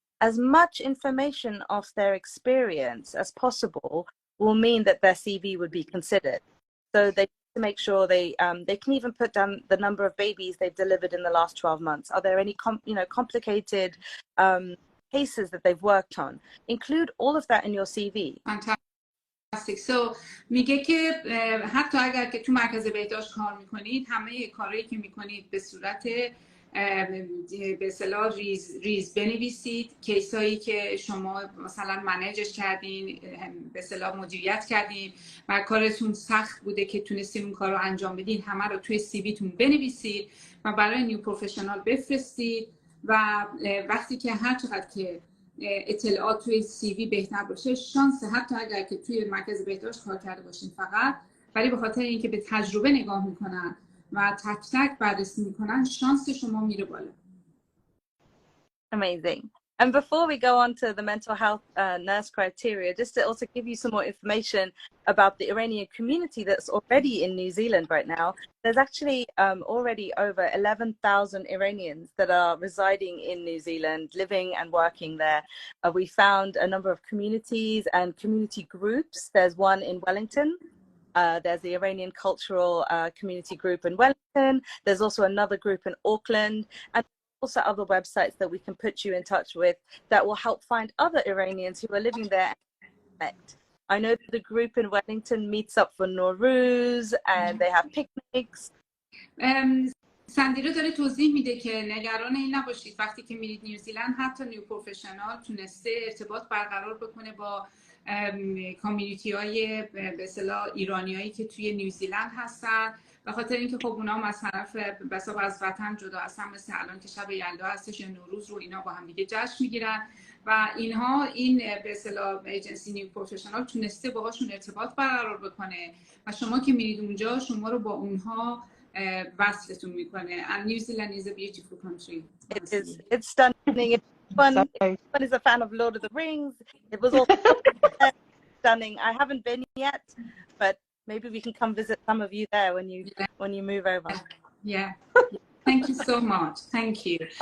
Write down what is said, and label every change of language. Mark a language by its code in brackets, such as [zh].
[en] As much information of their experience as possible will mean that their CV would be considered. So they need to make sure they can even put down the number of babies they've delivered in the last 12 months. Are there any complicated cases that they've worked on? Include all of that in your CV. Fantastic. [fa] So میگه که حتی اگر که تو مرکز بهداشت کار میکنید همه کارهایی که میکنید به صورت به اصطلاح ریز بنویسید کیسایی که شما مثلا منیجش کردین به اصطلاح مدیریت کردین و کارتون سخت بوده که تونستین اون کار رو انجام بدین همه رو توی سی وی تون بنویسید و برای نیو پروفشنال بفرستید و وقتی که هر چقدر که اطلاعات توی سی وی بهتر باشه شانس حتی اگر که توی مرکز بهداشت کار کرده باشین فقط ولی به خاطر اینکه به تجربه نگاه میکنن و تک تک بررسی میکنن شانس شما میره بالا. [en] Amazing. And before we go on to the mental health nurse criteria, just to also give you some more information about the Iranian community that's already in New Zealand right now, there's actually already over 11,000 Iranians that are residing in New Zealand, living and working there. We found a number of communities and community groups. There's one in Wellington. There's the Iranian Cultural Community Group in Wellington. There's also another group in Auckland. And also other websites that we can put you in touch with that will help find other Iranians who are living there and connect. I know the group in Wellington meets up for Nowruz and they have picnics. [fa] سندیرا داره توضیح میده که نگران این نباشید وقتی که میرید نیوزیلند حتی نیو پروفشنال تونسته ارتباط برقرار بکنه با کامیونیتی های به اصطلاح ایرانیایی که توی نیوزیلند هستن، به خاطر اینکه خب اونا هم از طرف بساط از وطن جدا هستن، مثل الان که شب یلدا هستش یا نوروز رو اینا با هم دیگه جشن میگیرن و اینها این به اصطلاح ایجنسی نیو پروفشنال تونسته باهاشون ارتباط برقرار بکنه و شما که میرید اونجا شما رو با اونها وصلتون میکنه. [en] And New Zealand is a beautiful country. It's stunning. One is a fan of Lord of the Rings. It was also stunning. I haven't been yet, but maybe we can come visit some of you there when you move over. Yeah. Thank you so much. Thank you.